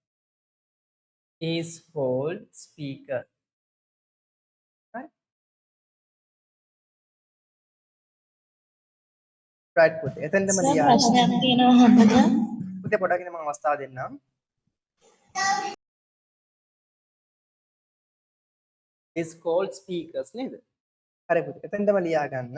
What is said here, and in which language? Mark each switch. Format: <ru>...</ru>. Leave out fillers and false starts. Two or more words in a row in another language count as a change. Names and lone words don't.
<en>Right?</en> <si>Right පුතේ. එතනදම සර් ලියා. ප්‍රශ්නයක් තියෙනවා අහන්නද? පුතේ පොඩ්ඩක් ඉන්න මම අවස්ථාව දෙන්නම්.</si> <en>is called speakers නේද?</en> <si>හරි පුතේ. එතනදම ලියා ගන්න.</si>